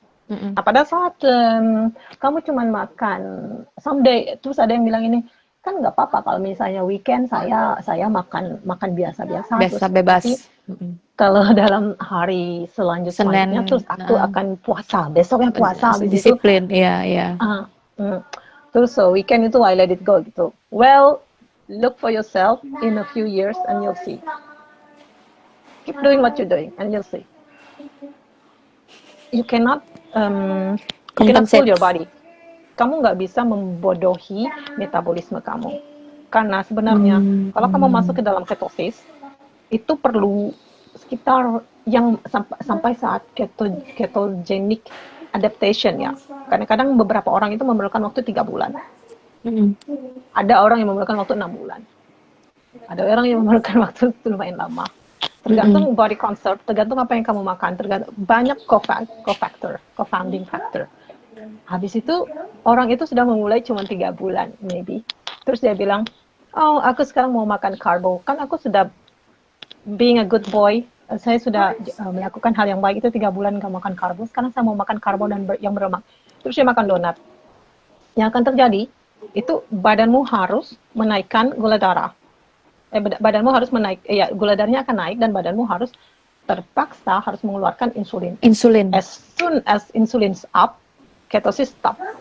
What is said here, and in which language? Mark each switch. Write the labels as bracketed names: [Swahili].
[Indonesian] Nah, pada saat kamu cuma makan someday, terus ada yang bilang ini, kan nggak apa-apa kalau misalnya weekend saya makan biasa-biasa, biasa bebas. Kalau dalam hari selanjutnya terus aku akan puasa, besoknya puasa, disiplin, iya. Terus weekend itu [English] I let it go [Indonesian] gitu. [English] Well, look for yourself in a few years and you'll see. Keep doing what you're doing and you'll see. You cannot fool your body. [Indonesian] Kamu nggak bisa membodohi metabolisme kamu. Karena sebenarnya kalau kamu masuk ke dalam ketosis, itu perlu sekitar yang sampai saat ketogenic adaptation ya. Kadang-kadang beberapa orang itu memerlukan waktu 3 bulan. Ada orang yang memerlukan waktu 6 bulan. Ada orang yang memerlukan waktu lumayan lama. Tergantung body concept, tergantung apa yang kamu makan, tergantung banyak co-founding factor. Habis itu orang itu sudah memulai cuma 3 bulan maybe. Terus dia bilang, oh aku sekarang mau makan karbo, kan aku sudah [English] being a good boy, [Indonesian] saya sudah melakukan hal yang baik itu 3 bulan nggak makan karbo, sekarang saya mau makan karbo dan yang berlemak. Terus dia makan donat. Yang akan terjadi itu badanmu harus menaikkan gula darah. Badanmu harus gula darahnya akan naik dan badanmu harus terpaksa harus mengeluarkan insulin. [English] As soon as insulin's up, ketosis stop.